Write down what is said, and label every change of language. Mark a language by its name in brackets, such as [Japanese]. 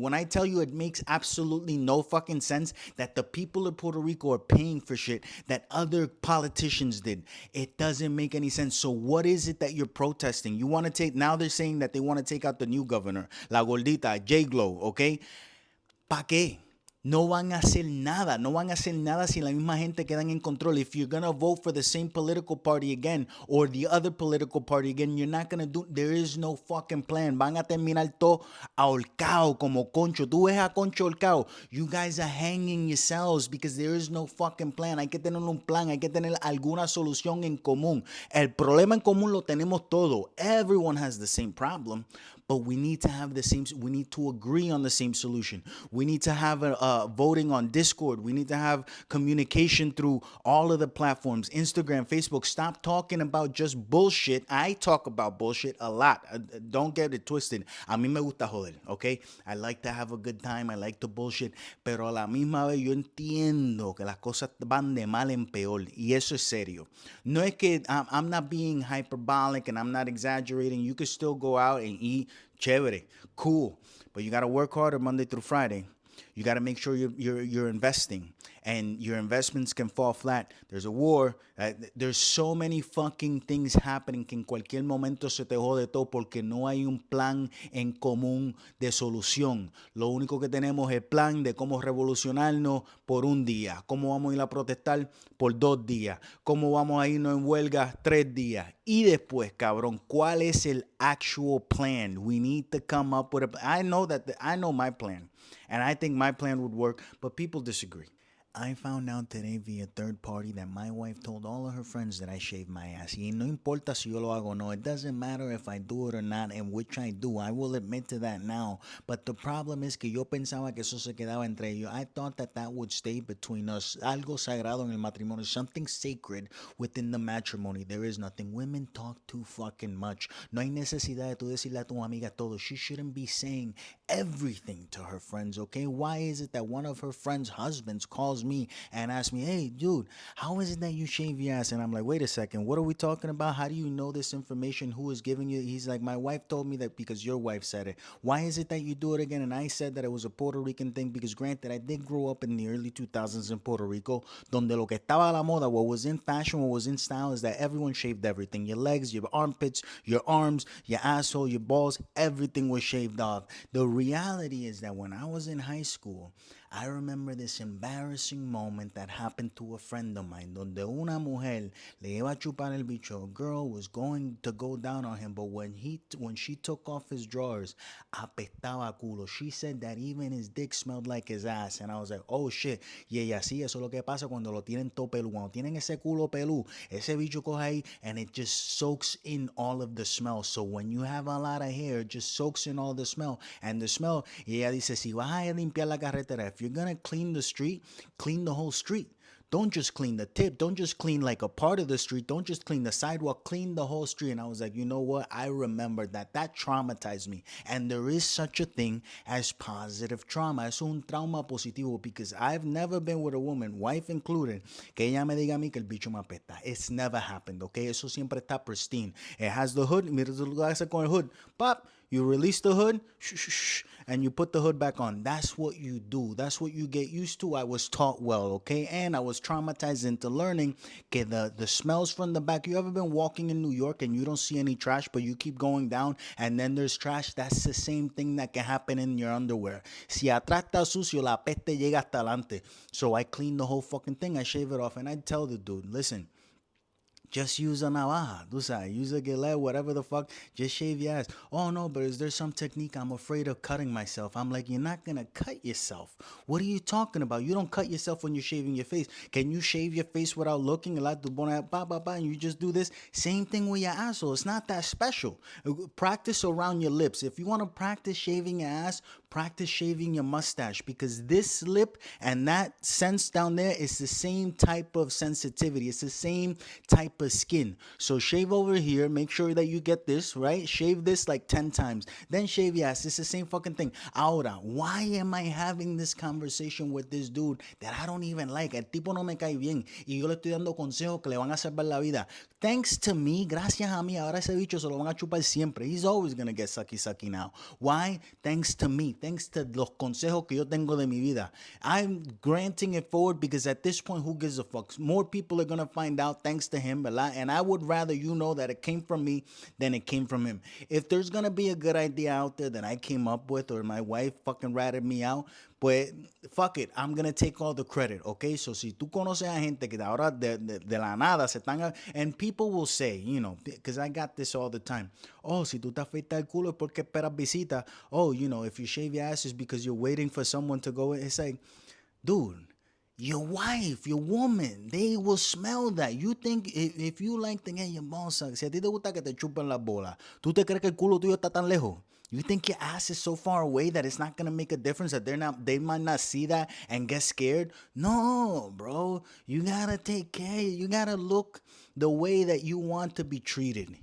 [English] When I tell you, it makes absolutely no fucking sense that the people of Puerto Rico are paying for shit that other politicians did. It doesn't make any sense. So what is it that you're protesting? You want to take, now they're saying that they want to take out the new governor, La Gordita, J-Glo, okay? [Spanish] ¿Pa qué? No van a hacer nada. No van a hacer nada si la misma gente quedan en control. [English] If you're going to vote for the same political party again or the other political party again, you're not going to do... There is no fucking plan. [Spanish] Van a terminar todo ahorcado como Concho. Tú ves a Concho ahorcado. [English] You guys are hanging yourselves because there is no fucking plan. [Spanish] Hay que tener un plan. Hay que tener alguna solución en común. El problema en común lo tenemos todo. [English] Everyone has the same problem. But we need to have the same, we need to agree on the same solution. We need to have voting on Discord. We need to have communication through all of the platforms, Instagram, Facebook. Stop talking about just bullshit. I talk about bullshit a lot. Don't get it twisted. [Spanish] A mí me gusta joder, [English] okay? I like to have a good time. I like to bullshit. [Spanish] Pero a la misma vez yo entiendo que las cosas van de mal en peor. Y eso es serio. No es que [English] I'm not being hyperbolic and I'm not exaggerating. You could still go out and eat. Chévere, cool, but you got to work harder Monday through Friday. You got to make sure you're investing, and your investments can fall flat. There's a war. There's so many fucking things happening [Spanish] que en cualquier momento se te jode todo porque no hay un plan en común de solución. Lo único que tenemos es el plan de cómo revolucionarnos por un día, cómo vamos a ir a protestar por 2 días, cómo vamos a irnos en huelga 3 días. Y después, cabrón, ¿cuál es el actual plan? [English] We need to come up with I know my plan. And I think my plan would work, but people disagree. I found out today via third party that my wife told all of her friends that I shave my ass. [Spanish] Y no importa si yo lo hago o no. [English] It doesn't matter if I do it or not, and which I do. I will admit to that now. But the problem is [Spanish] que yo pensaba que eso se quedaba entre ellos. [English] I thought that that would stay between us. [Spanish] Algo sagrado en el matrimonio. [English] Something sacred within the matrimony. There is nothing. Women talk too fucking much. [Spanish] No hay necesidad de tú decirle a tu amiga todo. [English] She shouldn't be saying everything to her friends, okay? Why is it that one of her friends' husbands calls me and asks me, hey, dude, how is it that you shave your ass? And I'm like, wait a second, what are we talking about? How do you know this information? Who is giving you? He's like, my wife told me that because your wife said it. Why is it that you do it again? And I said that it was a Puerto Rican thing because, granted, I did grow up in the early 2000s in Puerto Rico, [Spanish] donde lo que estaba a la moda, [English] what was in fashion, what was in style, is that everyone shaved everything. Your legs, your armpits, your arms, your asshole, your balls, everything was shaved off. The reality is that when I was in high school, I remember this embarrassing moment that happened to a friend of mine, [Spanish] donde una mujer le iba a chupar el bicho. [English] A girl was going to go down on him, but when she took off his drawers, [Spanish] apestaba culo. [English] She said that even his dick smelled like his ass, and I was like, oh shit. [Spanish] Y ella, sí, eso es lo que pasa cuando lo tienen todo pelú. Cuando tienen ese culo pelú, ese bicho coge ahí, [English] and it just soaks in all of the smell. So when you have a lot of hair, it just soaks in all the smell. And the smell, [Spanish] y ella dice, si vas a limpiar la carretera, [English] if you're gonna clean the street, clean the whole street. Don't just clean the tip. Don't just clean like a part of the street. Don't just clean the sidewalk. Clean the whole street. And I was like, you know what? I remember that. That traumatized me. And there is such a thing as positive trauma. [Spanish] Es un trauma positivo [English] because I've never been with a woman, wife included, [Spanish] que ella me diga a mí que el bicho me apesta. [English] It's never happened, okay? [Spanish] Eso siempre está pristine. [English] It has the hood. [Spanish] Mira lo que hace con el hood. [English] Pop. You release the hood, and you put the hood back on. That's what you do. That's what you get used to. I was taught well, okay? And I was traumatized into learning que the smells from the back. You ever been walking in New York and you don't see any trash, but you keep going down and then there's trash? That's the same thing that can happen in your underwear. [Spanish] Si atrás está sucio, la peste llega hasta adelante. [English] So I clean the whole fucking thing. I shave it off, and I tell the dude, listen, just use a navaja, use a gilet, whatever the fuck. Just shave your ass. Oh no, but is there some technique? I'm afraid of cutting myself. I'm like, you're not gonna cut yourself. What are you talking about? You don't cut yourself when you're shaving your face. Can you shave your face without looking? And you just do this. Same thing with your asshole. It's not that special. Practice around your lips. If you want to practice shaving your ass, practice shaving your mustache, because this lip and that sense down there is the same type of sensitivity. It's the same type of skin. So shave over here. Make sure that you get this, right? Shave this like 10 times. Then shave your ass. It's the same fucking thing. Ahora, why am I having this conversation with this dude that I don't even like? [Spanish] El tipo no me cae bien. Y yo le estoy dando consejos que le van a salvar la vida. [English] Thanks to me, [Spanish] gracias a mí, ahora ese bicho se lo van a chupar siempre. [English] He's always gonna get sucky now. Why? Thanks to me. Thanks to [Spanish] los consejos que yo tengo de mi vida. [English] I'm granting it forward because at this point, who gives a fuck? More people are gonna find out thanks to him, ¿verdad? And I would rather you know that it came from me than it came from him. If there's gonna be a good idea out there that I came up with or my wife fucking ratted me out, pues fuck it, I'm gonna take all the credit, okay? So [Spanish] si tú conoces a gente que ahora de la nada se están, [English] and people will say, you know, because I got this all the time. [Spanish] Oh, si tú te afeitas el culo es porque esperas visita. [English] Oh, you know, if you shave your ass is because you're waiting for someone to go. It's like, dude, your wife, your woman, they will smell that. You think if you like [Spanish] tener your balls, si a ti te gusta que te chupen las bolas, ¿tú te crees que el culo tuyo está tan lejos? [English] You think your ass is so far away that it's not gonna make a difference, that they might not see that and get scared? No, bro. You gotta take care. You gotta look the way that you want to be treated.